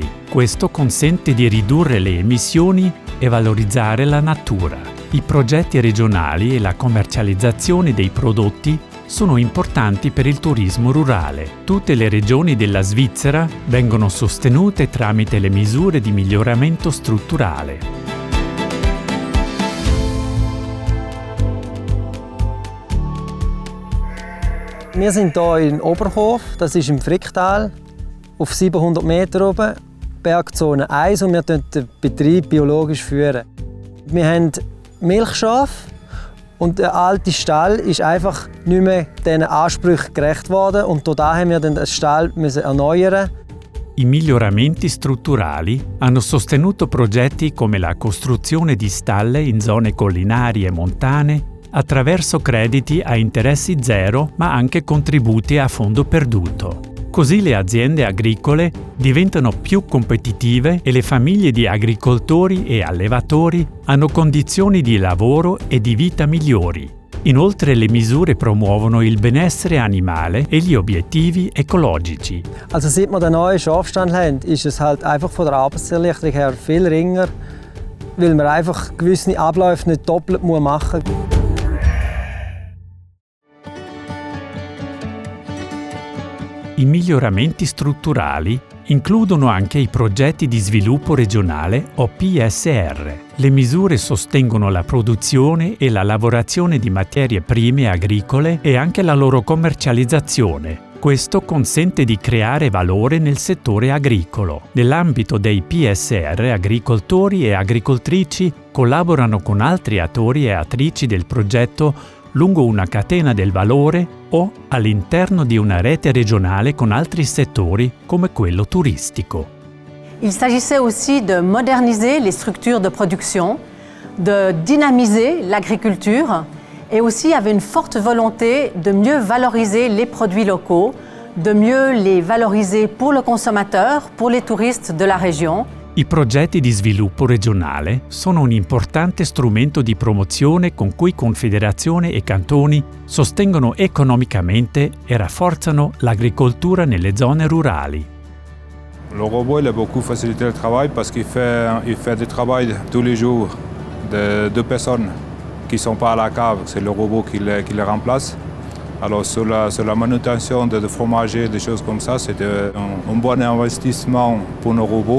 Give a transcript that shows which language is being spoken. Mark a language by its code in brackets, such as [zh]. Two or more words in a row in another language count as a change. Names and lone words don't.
[it] Questo consente di ridurre le emissioni e valorizzare la natura. I progetti regionali e la commercializzazione dei prodotti sono importanti per il turismo rurale. Tutte le regioni della Svizzera vengono sostenute tramite le misure di miglioramento strutturale. [de] Wir sind hier in Oberhof, das ist im Fricktal, auf 700 Meter oben, Bergzone 1, und wir führen den Betrieb biologisch führen. Wir haben Milchschafe und der alte Stall ist einfach nicht mehr diesen Ansprüchen gerecht worden, und da haben wir den Stall erneuern. [it] I miglioramenti strutturali hanno sostenuto progetti come la costruzione di stalle in zone collinari e montane attraverso crediti a interessi zero, ma anche contributi a fondo perduto. Così le aziende agricole diventano più competitive e le famiglie di agricoltori e allevatori hanno condizioni di lavoro e di vita migliori. Inoltre le misure promuovono il benessere animale e gli obiettivi ecologici. [de] Also seit wir den neuen Schafstand haben, ist es halt einfach von der Arbeitserleichterung her viel ringer, weil man einfach gewisse Abläufe nicht doppelt machen muss. [it] I miglioramenti strutturali includono anche i progetti di sviluppo regionale o PSR. Le misure sostengono la produzione e la lavorazione di materie prime agricole e anche la loro commercializzazione. Questo consente di creare valore nel settore agricolo. Nell'ambito dei PSR, agricoltori e agricoltrici collaborano con altri attori e attrici del progetto lungo una catena del valore o all'interno di una rete regionale con altri settori come quello turistico. [fr] Il s'agissait aussi de moderniser les structures de production, de dynamiser l'agriculture et aussi avait une forte volonté de mieux valoriser les produits locaux, de mieux les valoriser pour le consommateur, pour les touristes de la région. [it] I progetti di sviluppo regionale sono un importante strumento di promozione con cui Confederazione e cantoni sostengono economicamente e rafforzano l'agricoltura nelle zone rurali. [fr] Le robot il a beaucoup facilité le travail parce qu'il fait du travail tous les jours de deux personnes qui ne sont pas à la cave, c'est le robot qui les remplace. Alors sur la manutention de fromager, des choses comme ça, c'est un bon investissement pour nos robots.